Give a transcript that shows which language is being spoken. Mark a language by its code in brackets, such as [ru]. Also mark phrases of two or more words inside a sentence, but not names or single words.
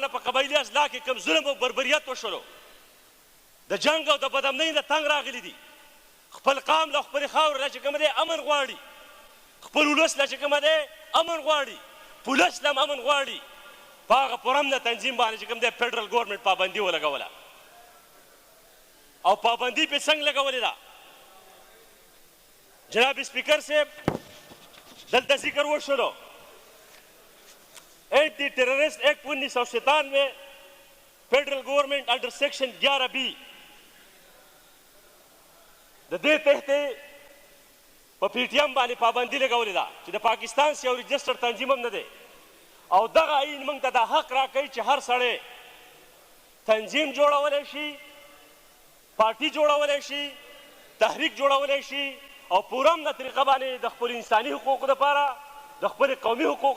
[ps] نه په قبایلي اصلاح کې کوم ظلم او بربریت وشولو د جنګ او د بدامنۍ نه تنګ راغلي دي خپل قام له خپلې خاورې نه چې کوم دی امن غواړي خپل ولس له چې کومه دی امن غواړي پولیس له هم امن غواړي په هغه پرامله تنظیم باندې چې کوم دی [en] Federal Government [ps] پابندي ولګوله او پابندي پې څنګه لګولې ده جناب سپیکر صاحب دلته ذکر وشولو [en] Anti Terrorist Act 1997 Federal Government under Section 11B [ps] د دې تحت په پی ټي ایم باندې پابندي لګولې ده چې د پاکستان سي یو رجسټر تنظیم هم نه دی او دغه آئین موږ ته دا حق راکوي چې هر سړی تنظیم جوړولی شي پارټي جوړولی شي تحریک جوړولی شي او پوره امنه طریقه باندې د خپل انساني حقوقو دپاره د خپل قومي حقوقو